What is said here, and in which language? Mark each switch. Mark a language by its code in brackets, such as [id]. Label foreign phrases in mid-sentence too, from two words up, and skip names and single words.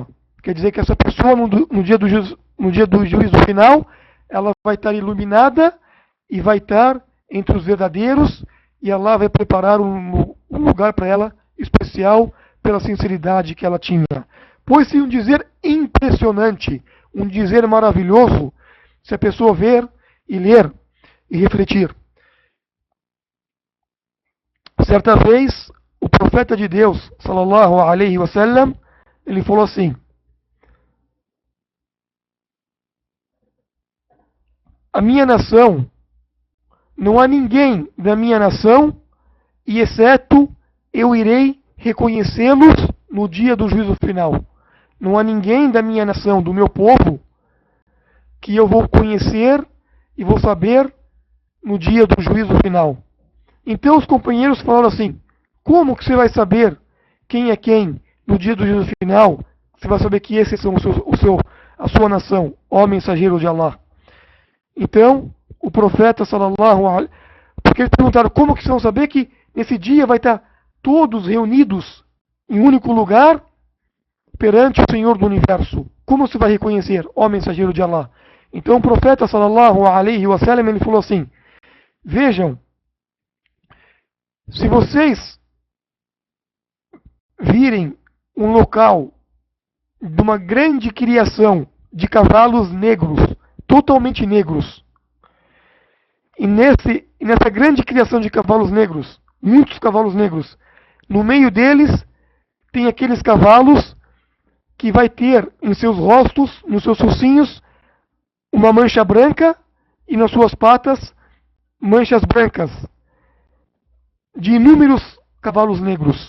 [pt] Quer dizer que essa pessoa no dia do juízo final, ela vai estar iluminada e vai estar entre os verdadeiros, e Allah vai preparar um lugar para ela especial pela sinceridade que ela tinha. Pois-se um dizer impressionante, um dizer maravilhoso, se a pessoa ver e ler e refletir. Certa vez, o profeta de Deus, [ar] صلى الله عليه وسلم, [pt] ele falou assim: a minha nação, não há ninguém da minha nação, e exceto eu irei reconhecê-los no dia do juízo final. Não há ninguém da minha nação, do meu povo, que eu vou conhecer e vou saber no dia do juízo final. Então os companheiros falaram assim: como que você vai saber quem é quem no dia do juízo final? Você vai saber que esses são a sua nação, ó mensageiro de Allah. Então, o profeta [ar] صلى الله عليه, [pt] porque eles perguntaram como que vocês vão saber que nesse dia vai estar todos reunidos em um único lugar perante o Senhor do Universo. Como você vai reconhecer, ó mensageiro de Allah? Então o profeta [ar] صلى الله عليه وسلم [pt] ele falou assim: vejam, se vocês virem um local de uma grande criação de cavalos negros, totalmente negros, e nessa grande criação de cavalos negros, muitos cavalos negros, no meio deles tem aqueles cavalos que vai ter em seus rostos, nos seus focinhos, uma mancha branca e nas suas patas manchas brancas, de inúmeros cavalos negros.